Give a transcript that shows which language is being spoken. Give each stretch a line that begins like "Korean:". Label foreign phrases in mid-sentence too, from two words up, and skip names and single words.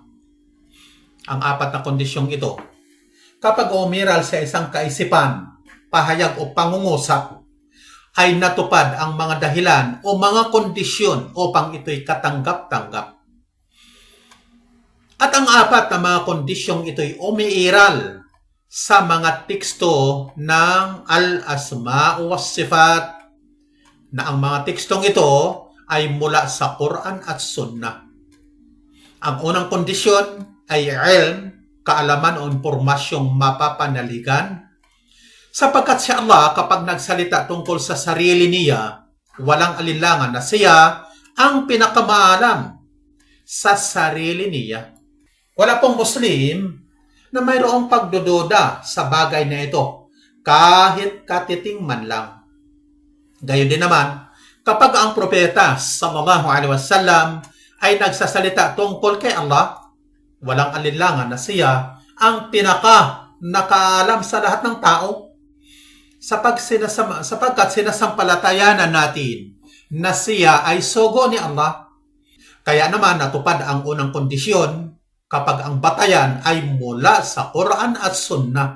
Filipino: Ang apat na kondisyong ito, kapag umiral sa isang kaisipan, pahayag o pangungusap, ay natupad ang mga dahilan o mga kondisyon upang ito'y katanggap-tanggap. At ang apat na mga kondisyong ito'y umiiral sa mga teksto ng
Arabic: الأسماء والصفات,
Filipino: na ang mga tekstong ito ay mula sa Quran at Sunnah. Ang unang kondisyon ay ilm, kaalaman o impormasyong mapapanaligan, sapagkat si Allah kapag nagsalita tungkol sa sarili niya, walang alinlangan na siya ang pinakamaalam sa sarili niya. Wala pong Muslim na mayroong pagdududa sa bagay na ito, kahit katiting man lang. Gayon din naman, kapag ang propeta
Arabic: صلى الله عليه وسلم
Filipino: ay nagsasalita tungkol kay Allah, walang alinlangan na siya ang nakaalam sa lahat ng tao, sapagkat sinasampalatayanan natin na siya ay sugo ni Allah. Kaya naman natupad ang unang kondisyon kapag ang batayan ay mula sa Quran at Sunnah.